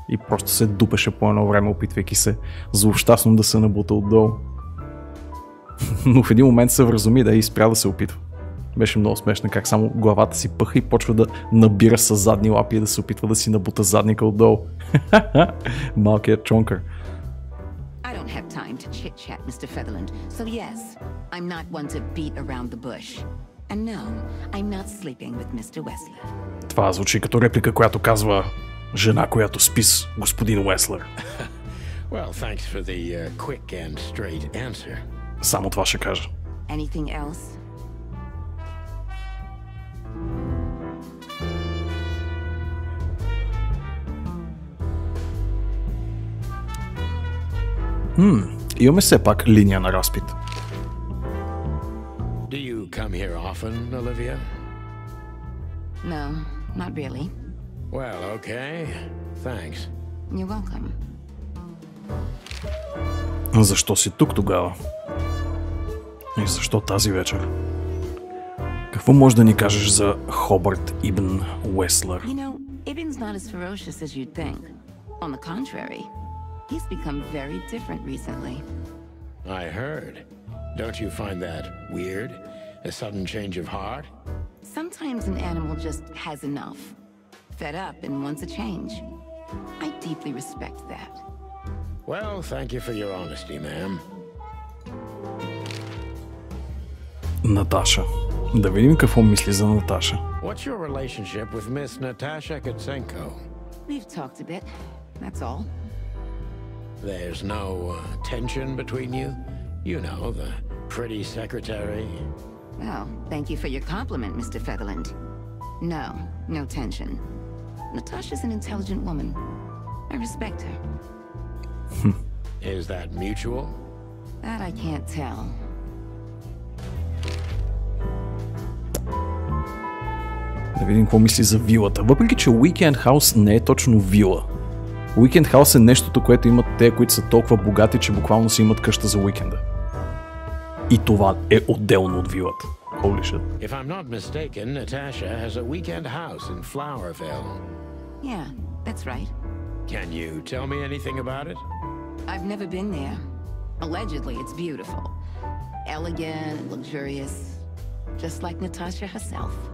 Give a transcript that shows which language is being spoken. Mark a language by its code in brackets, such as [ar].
[bg] И просто се дупеше по едно време, опитвайки се злощастно да се набута отдолу. Но в един момент се вразуми да и спря да се опитва. Беше много смешно как само главата си пъха и почва да набира с задни лапи и да се опитва да си набута задника отдолу. Малкият чонкър. [en] I don't have time to chit-chat, Mr. Featherland. So yes, I'm not one to beat around the bush. And no, I'm not sleeping with Mr. Wessler. [bg] Това звучи като реплика, която казва жена, която спи с господин Уеслер. [en] Well, thanks for the quick and straight answer. [bg] Само това ще кажа. [en] Anything else? [bg] Имаме все пак линия на разпит. [en] Do you come here often, Olivia? No, not really. Well, okay. Thanks. You're welcome. [bg] Защо си тук тогава? И защо тази вечер? Какво може да ни кажеш за Хобарт Ибн Уеслер? [en] You know, Ibn's not as ferocious as you'd think. On the contrary, he's become very different recently. I heard. Don't you find that weird? A sudden change of heart? Sometimes an animal just has enough. Fed up and wants a change. I deeply respect that. Well, thank you for your honesty, ma'am. [bg] Наташа. Да видим какво мисли за Наташа. [en] What's your relationship with Miss Natasha Kutsenko? We've talked a bit, that's all. There's no tension between you? You know, the pretty secretary. Well, thank you for your compliment, Mr. Featherland. No, no tension. Natasha's an intelligent woman. I respect her. Is that mutual? That I can't tell. [bg] Да видим какво мисли за вилата. Въпреки, че Weekend House не е точно вила. Weekend House е нещото, което имат те, които са толкова богати, че буквално си имат къща за уикенда. И това е отделно от вилата. [en] Holy shit. If I'm not mistaken, Natasha has a weekend house in Flowerville. Yeah, that's right. Can you tell me anything about it? I've never been there. Allegedly, it's beautiful. Elegant, luxurious. Just like Natasha herself.